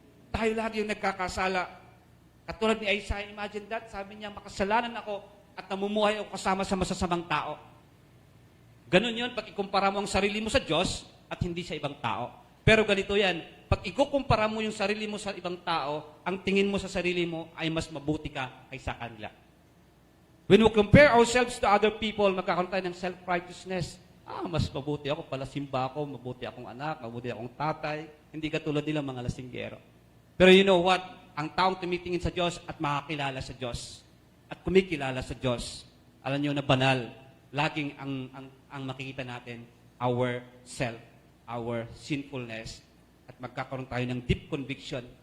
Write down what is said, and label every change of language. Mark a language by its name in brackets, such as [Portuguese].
[Filipino] Tayo lagi yung nagkakasala. Katulad ni Isaiah, [English] imagine that, [Filipino] sabi niya, makasalanan ako at namumuhay ako kasama sa masasamang tao. Ganun yun, pag ikumpara mo ang sarili mo sa Diyos at hindi sa ibang tao. Pero ganito yan, pag ikukumpara mo yung sarili mo sa ibang tao, ang tingin mo sa sarili mo ay mas mabuti ka kaysa kanila. [English] When we compare ourselves to other people, [Filipino] magkakaroon tayo ng self-righteousness. Mas mabuti ako, pala simba ako, mabuti akong anak, mabuti akong tatay. Hindi katulad nila mga lasinggero. Pero [English] you know what? [Filipino] Ang taong tumitingin sa Diyos at makakilala sa Diyos at kumikilala sa Diyos, alam niyo na banal, laging ang makikita natin, [English] our self, our sinfulness, [Filipino] at magkakaroon tayo ng [English] deep conviction.